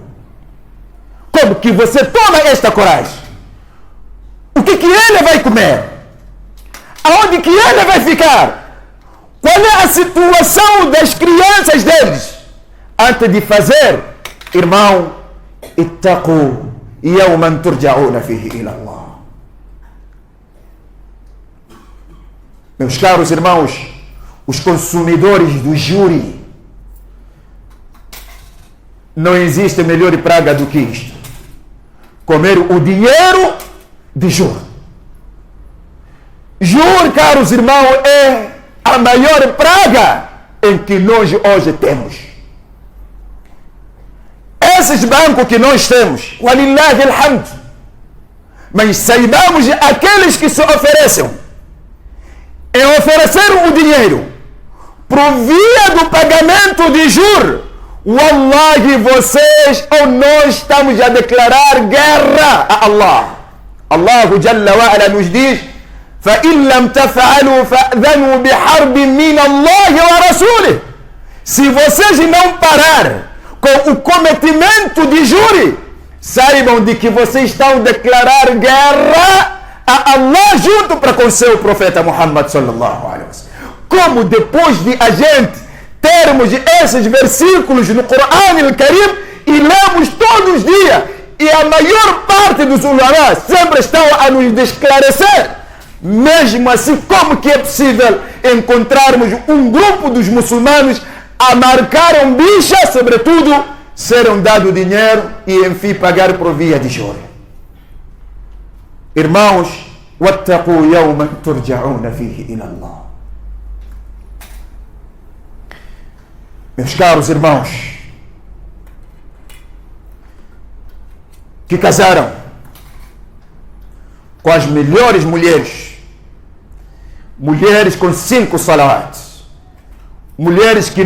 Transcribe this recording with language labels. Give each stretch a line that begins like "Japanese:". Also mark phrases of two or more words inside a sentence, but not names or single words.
Portuguese: Como que você toma esta coragem? O que ele vai comer? Aonde que ele vai ficar? Qual é a situação das crianças deles? Antes de fazer, irmão,
Arabic: اتقوا يوما ترجعون فيه إلى الله.
Portuguese: Meus caros irmãos, os consumidores do júri, não existe melhor praga do que isto: comer o dinheiro de juro. Juro, caros irmãos, é a maior praga em que nós hoje temos. Esses bancos que nós temos,
Arabic: ولله الحمد,
Portuguese: mas saibamos aqueles que se oferecem em oferecer o dinheiro por via do pagamento de juros, wallahi, vocês ou nós estamos a declarar guerra a Allah. Allah
Arabic: جل وعلا
Portuguese: nos diz:
Arabic: فَإِنْ لَمْ تَفْعَلُوا فَأْذَنُوا بِحَرْبٍ مِّنَ اللَّهِ وَرَسُولِهِ.
Portuguese: Se vocês não parar com o cometimento de júri, saibam de que vocês estão a declarar guerra a Allah junto para com seu profeta Muhammad
Arabic: صلى الله عليه وسلم.
Portuguese: Como depois de a gente termos esses versículos no Corão al-Karim e lemos todos os dias, e a maior parte dos ulamás sempre estão a nos esclarecer, mesmo assim, como que é possível encontrarmos um grupo dos muçulmanos a marcar bicha, sobretudo, serem dado dinheiro e, enfim, pagar por via de juros? Irmãos,
Arabic: واتقوا يوما ترجعون فيه إلى الله.
Portuguese: Meus caros irmãos, que casaram com as melhores mulheres, mulheres com 5 salawats, mulheres que